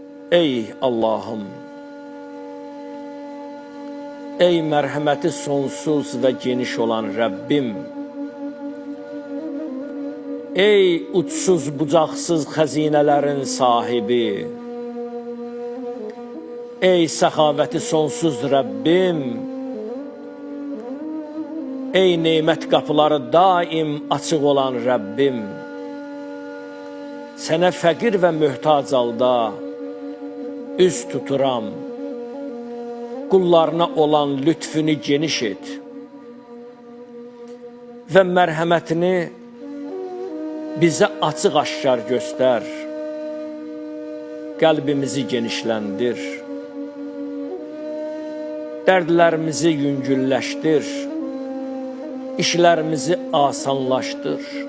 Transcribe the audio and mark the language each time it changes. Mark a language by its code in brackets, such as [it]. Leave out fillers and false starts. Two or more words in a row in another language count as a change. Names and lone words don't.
[tr] Ey Allah'ım, ey merhameti sonsuz ve geniş olan Rabbim, [az] ey uçsuz bucaqsız xəzinələrin sahibi, ey səxavəti sonsuz Rabbim, ey neymət qapıları daim açıq olan Rabbim, sənə fəqir və möhtac halda üz tuturam, qullarına olan lütfünü geniş et və mərhəmətini bizə açıq-aşkar göstər, qəlbimizi genişləndir, dərdlərimizi yüngülləşdir, işlərimizi asanlaşdır.